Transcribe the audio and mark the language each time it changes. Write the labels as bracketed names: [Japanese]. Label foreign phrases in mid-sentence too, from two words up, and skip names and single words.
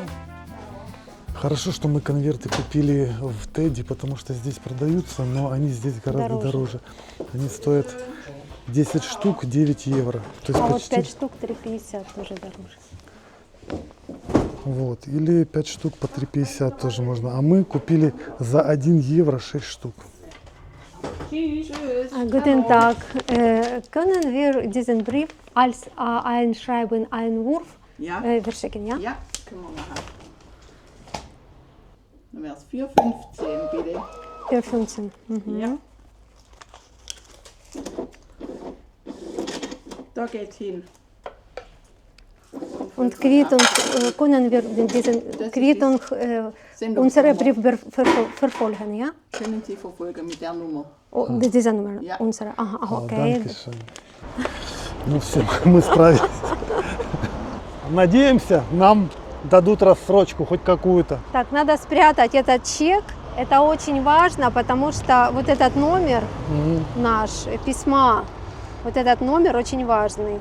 [Russian] Хорошо, что мы конверты купили в Теди, потому что здесь продаются, но они здесь гораздо дороже. Они стоят 10 штук 9 евро. То есть А вот почти... 5 штук 3,50 тоже дороже. Вот. Или 5 штук по 3,50 тоже можно. А мы купили за 1 евро 6 штук. [German] Guten Tag. Können wir diesen Brief als Einschreiben Einwurf Ja, verschicken, ja? ja, können wir machen. Dann wäre es 4,15 bitte. Für 15. Mhm. Ja. Da geht's hin. Und Quittung, können wir diesen ist Quittung unsere Brief verfolgen, ja? Können Sie verfolgen mit der Nummer. Oh, diese Nummer, Ja. unsere. Aha, [Russian] О, [German] okay. dankeschön. [Russian] Ну все, мы справились. Надеемся, нам дадут рассрочку хоть какую-то. Так, надо спрятать этот чек. Это очень важно, потому что вот этот номер наш, письма, вот этот номер очень важный.